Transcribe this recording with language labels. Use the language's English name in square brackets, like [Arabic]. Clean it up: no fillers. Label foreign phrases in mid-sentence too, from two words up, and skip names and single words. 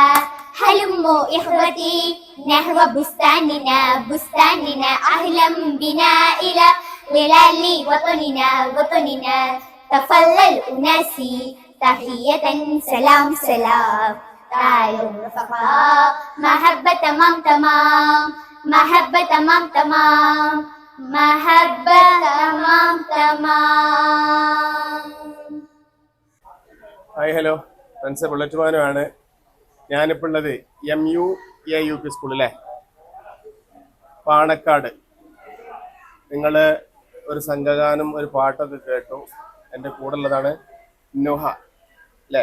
[Arabic] هلموا إخوتي نحو بستاننا بستاننا أهلا بنا إلى ظلال وطننا وطننا تفضل أناسي تحية سلام سلام تعالوا رفقاء محبة تمام تمام محبة تمام تمام محبة تمام تمام. [English] hi hello friends, [Malayalam] ബുള്ളറ്റുമാനുമാണ്. ഞാനിപ്പോൾ ഉള്ളത് MUIP സ്കൂളിലെ പാണക്കാട്. നിങ്ങൾ ഒരു സംഘഗാനം ഒരു പാട്ടൊക്കെ കേട്ടു. എൻ്റെ കൂടെ ഉള്ളതാണ് നുഹ അല്ലേ?